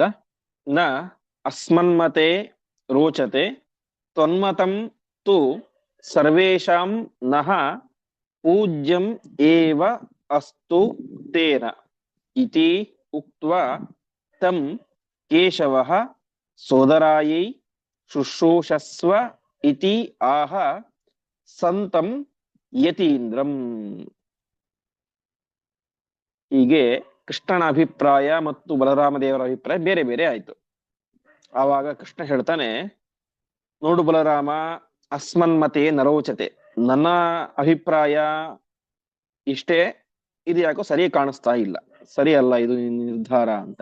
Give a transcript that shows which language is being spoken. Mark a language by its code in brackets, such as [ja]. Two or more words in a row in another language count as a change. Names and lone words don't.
[sa] ನ ಅಸ್ಮನ್ಮತೆ ರೋಚತೆ ತ್ವನ್ಮತಂ ತು ಸರ್ವೇಷಾಂ ನಃ ಪೂಜ್ಯಂ ಏವ ಅಸ್ತು ತೇನ ಇತಿ ಉಕ್ತ್ವಾ ತಂ ಕೇಶವಃ ಸೋದರಾಯೈ ಶುಶ್ರೂಷಸ್ವ ಇತಿ ಆಹ ಸಂತಂ ಯತೀಂದ್ರಂ. [kn] ಹೀಗೆ ಕೃಷ್ಣನ ಅಭಿಪ್ರಾಯ ಮತ್ತು ಬಲರಾಮ ದೇವರ ಅಭಿಪ್ರಾಯ ಬೇರೆ ಬೇರೆ ಆಯ್ತು. ಆವಾಗ ಕೃಷ್ಣ ಹೇಳ್ತಾನೆ, ನೋಡು ಬಲರಾಮ, [sa] ಅಸ್ಮನ್ಮತೆ ನರೋಚತೆ, [kn] ನನ್ನ ಅಭಿಪ್ರಾಯ ಇಷ್ಟೇ, ಇದು ಯಾಕೋ ಸರಿ ಕಾಣಿಸ್ತಾ ಇಲ್ಲ, ಸರಿ ಅಲ್ಲ ಇದು ನಿರ್ಧಾರ ಅಂತ.